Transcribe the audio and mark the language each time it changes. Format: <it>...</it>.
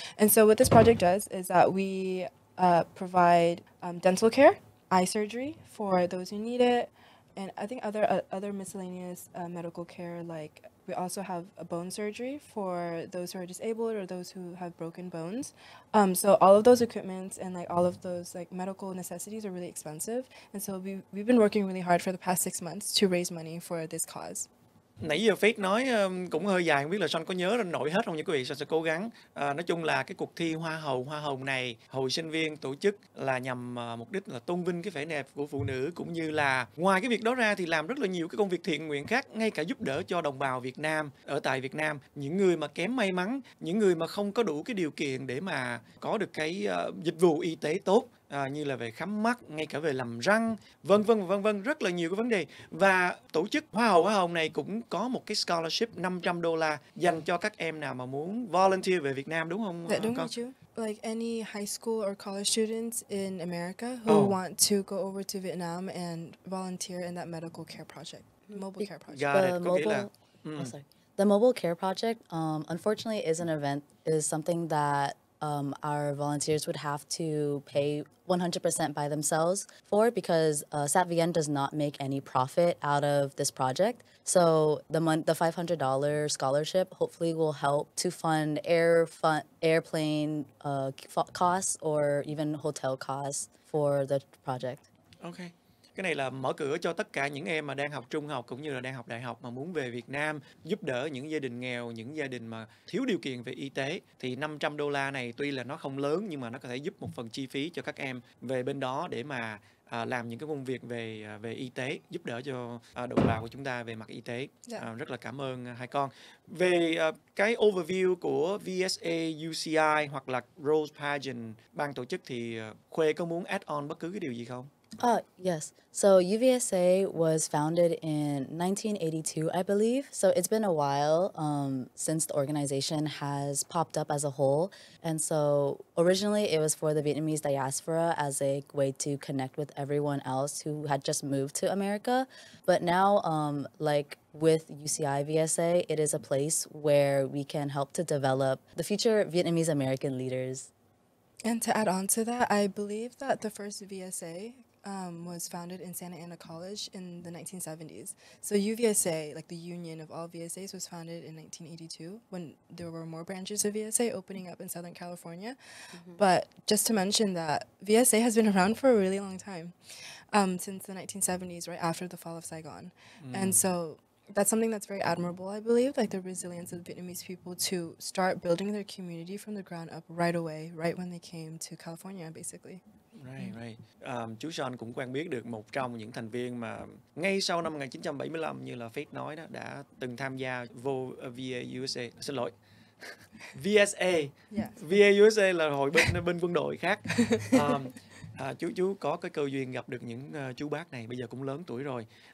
<en>And so what this project does is that we provide dental care, eye surgery for those who need it, and I think other miscellaneous medical care, like we also have a bone surgery for those who are disabled or those who have broken bones. So all of those equipments and like all of those like medical necessities are really expensive. And so we've been working really hard for the past 6 months to raise money for this cause.</en> <vi>Nãy giờ Faith nói cũng hơi dài, không biết là Son có nhớ nổi hết không nha quý vị. Son sẽ cố gắng. Nói chung là cái cuộc thi Hoa hồng này hội sinh viên tổ chức là nhằm mục đích là tôn vinh cái vẻ đẹp của phụ nữ, cũng như là ngoài cái việc đó ra thì làm rất là nhiều cái công việc thiện nguyện khác, ngay cả giúp đỡ cho đồng bào Việt Nam ở tại Việt Nam, những người mà kém may mắn, những người mà không có đủ cái điều kiện để mà có được cái dịch vụ y tế tốt, như là về khám mắt, ngay cả về làm răng, vân vân, rất là nhiều cái vấn đề. Và tổ chức Hoa hồng này cũng có một cái scholarship $500 dành cho các em nào mà muốn volunteer về Việt Nam, đúng không? Dạ, đúng rồi chú.</vi> <en>Like any high school or college students in America who want to go over to Vietnam and volunteer in that medical care project, mobile care project. Got it. The mobile care project, unfortunately, is something that our volunteers would have to pay 100% by themselves for, because SAPVN does not make any profit out of this project. So the $500 scholarship hopefully will help to fund airplane costs or even hotel costs for the project. Okay.</en> <vi>Cái này là mở cửa cho tất cả những em mà đang học trung học cũng như là đang học đại học mà muốn về Việt Nam giúp đỡ những gia đình nghèo, những gia đình mà thiếu điều kiện về y tế. Thì $500 này tuy là nó không lớn nhưng mà nó có thể giúp một phần chi phí cho các em về bên đó để mà làm những cái công việc về y tế, giúp đỡ cho đồng bào của chúng ta về mặt y tế. Rất là cảm ơn hai con. Về cái overview của VSA, UCI hoặc là Rose Pageant ban tổ chức thì Khuê có muốn</vi> <en>add on</en> <vi>bất cứ cái điều gì không?</vi> <en>Yes. So UVSA was founded in 1982, I believe. So it's been a while since the organization has popped up as a whole. And so originally it was for the Vietnamese diaspora as a way to connect with everyone else who had just moved to America. But now, like with UCI VSA, it is a place where we can help to develop the future Vietnamese American leaders. And to add on to that, I believe that the first VSA was founded in Santa Ana College in the 1970s. So UVSA, like the union of all VSAs, was founded in 1982 when there were more branches of VSA opening up in Southern California. But just to mention that VSA has been around for a really long time, since the 1970s, right after the fall of Saigon. And so that's something that's very admirable, I believe, like the resilience of the Vietnamese people to start building their community from the ground up right away, right when they came to California, basically. Right.</en> <vi>Chú Sean cũng quen biết được một trong những thành viên mà ngay sau năm 1975 như là Faith nói đó đã từng tham gia vô VA USA. Xin lỗi. VSA.</vi> <en>Yes.</en> <vi>VA USA là hội bên quân đội khác. Chú có cái cơ duyên gặp được những chú bác này, bây giờ cũng lớn tuổi rồi.</vi>